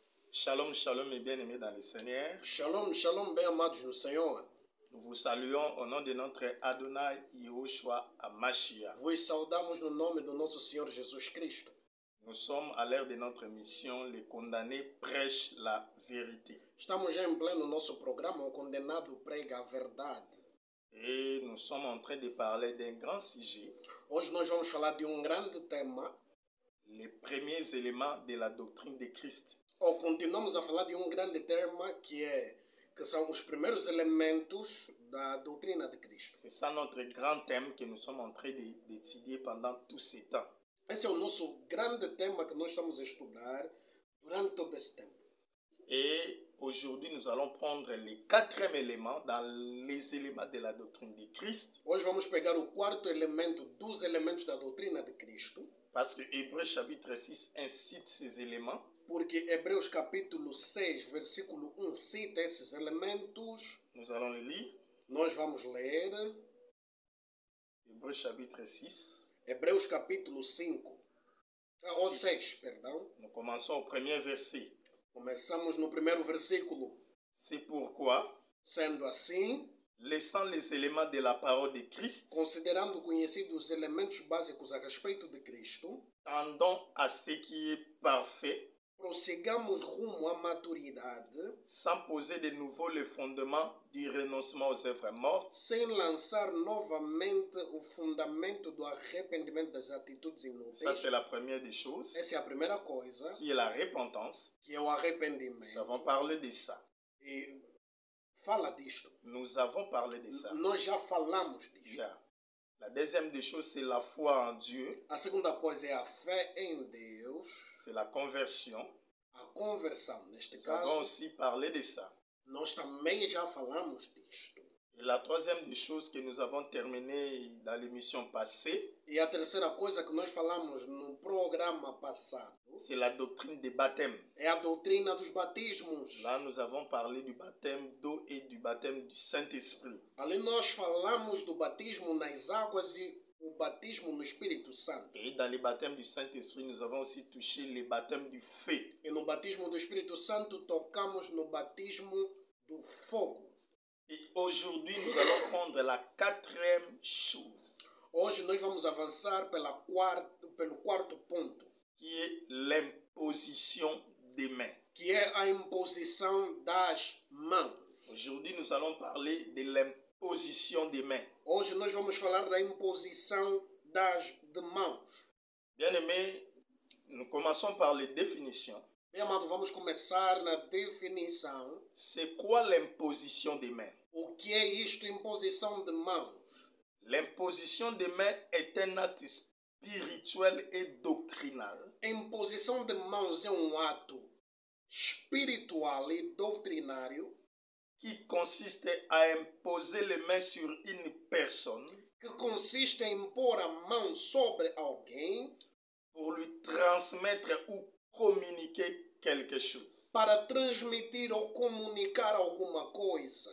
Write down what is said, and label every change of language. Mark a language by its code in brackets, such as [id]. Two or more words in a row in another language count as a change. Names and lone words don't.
[he] Shalom, shalom [fr] et bien-aimés dans le Seigneur. [he] Shalom, shalom, [pt] bem amados no Senhor. [fr] Nous vous saluons au nom de notre [he] Adonai Yahushua Hamashiach. [pt] Vos saudamos no nome do nosso Senhor Jesus Cristo. [fr] Nous sommes à l'ère de notre mission, les condamnés prêchent la vérité. [pt] Estamos já em pleno nosso programa, o condenado prega a verdade. [fr] Et nous sommes en train de parler d'un grand sujet, [pt] Hoje nós vamos falar de grande tema, [fr] les premiers éléments de la doctrine de Christ. [pt] ou continuamos a falar de grande tema que são os primeiros elementos da doutrina de Cristo. [fr] C'est ça notre grand thème que nous sommes en train d'étudier pendant tout ce temps. [pt] Esse é o nosso grande tema que nós estamos a estudar durante todo esse tempo. [fr] Et aujourd'hui, nous allons prendre le quatrième élément dans les éléments de la doctrine de Christ. [pt] Hoje vamos pegar o quarto elemento dos elementos da doutrina de Cristo, [fr] Parce que Hébreux chapitre 6 incite ces éléments. [pt] porque Hebreus capítulo 6, versículo 1 cita esses elementos. [fr] Nous allons le lire. [pt] Nós vamos ler [fr] Hébreux chapitre 6. [pt] Hebreus capítulo 5, ou 6, perdão. [fr] Nous commençons au premier verset. [pt] Começamos no primeiro versículo. [fr] C'est pourquoi, [pt] Sendo assim, [fr] laissant les éléments de la parole de Christ, [pt] considerando conhecidos os elementos básicos a respeito de Cristo, [fr] tendons à ce qui est parfait, [pt] prossigamos rumo à maturidade, [fr] sans poser de nouveau le fondement du renoncement aux œuvres mortes, [pt] sem lançar novamente o fundamento do arrependimento das atitudes inúteis. [fr] ça c'est la première des choses, [pt] Essa é a primeira coisa, [fr] qui est la repentance. [pt] que é o [fr] Nous [pt] arrependimento. [fr] avons parlé de ça. [pt] E fala disto. [fr] Nous avons parlé de ça. [pt] Nós já falamos disto. [fr] Déjà. La deuxième des choses, c'est la foi en Dieu, [pt] A segunda coisa é a fé em Deus, [fr] c'est la conversion. [pt] a conversão. Neste [fr] Nous avons [pt] caso, [fr] aussi parlé de ça. [pt] nós também já falamos disto. [fr] Et la troisième des choses que nous avons terminé dans l'émission passée, [pt] E a terceira coisa que nós falamos no programa passado [fr] c'est la doctrine des baptêmes. [pt] é a doutrina dos batismos. [fr] Là, nous avons parlé du baptême d'eau et du baptême du Saint-Esprit. [pt] Ali nós falamos do batismo nas águas e o batismo no Espírito Santo. [fr] Et dans le baptême du Saint-Esprit, nous avons aussi touché le baptême du feu. [pt] E no batismo do Espírito Santo tocamos no batismo do fogo. [fr] Et aujourd'hui, nous allons prendre la quatrième chose, [pt] Hoje nós vamos avançar pelo quarto ponto, [fr] qui est l'imposition des mains. [pt] que é a imposição das mãos. [fr] Aujourd'hui, nous allons parler de l'imposition des mains. [pt] Hoje nós vamos falar da imposição de mãos. [fr] Bien-aimés, nous commençons par les définitions. [pt] Bem amado, vamos começar na definição. [fr] C'est quoi l'imposition des mains? [pt] O que é isto, imposição de mãos? [fr] L'imposition des mains est un acte spirituel et doctrinal [pt] A imposição de mãos é ato espiritual e doutrinário [fr] qui consiste à imposer les mains sur une personne [pt] que consiste em impor a mão sobre alguém [fr] pour lui transmettre ou communiquer quelque chose. [pt] para transmitir ou comunicar alguma coisa.